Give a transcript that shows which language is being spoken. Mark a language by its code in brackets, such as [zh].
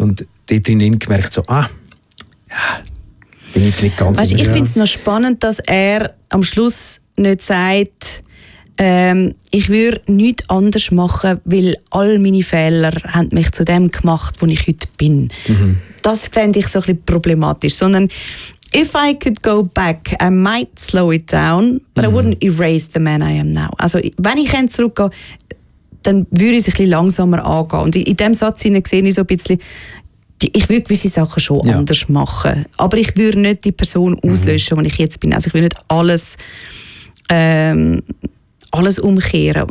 [de] Und dort drin gemerkt, so, bin ich jetzt nicht ganz sicher. Ich finde es noch spannend, dass er am Schluss nicht sagt, ich würde nichts anders machen, weil all meine Fehler haben mich zu dem gemacht, wo ich heute bin. Das fände ich so ein bisschen problematisch. Sondern [en] If I could go back, I might slow it down, but I wouldn't erase the man I am now. [de] Also, wenn ich zurückgehe, dann würde ich es ein bisschen langsamer angehen. Und in dem Satz sehe ich so ein bisschen, ich würde gewisse Sachen schon anders machen. Aber ich würde nicht die Person auslöschen, die ich jetzt bin. Also ich würde nicht alles, alles umkehren.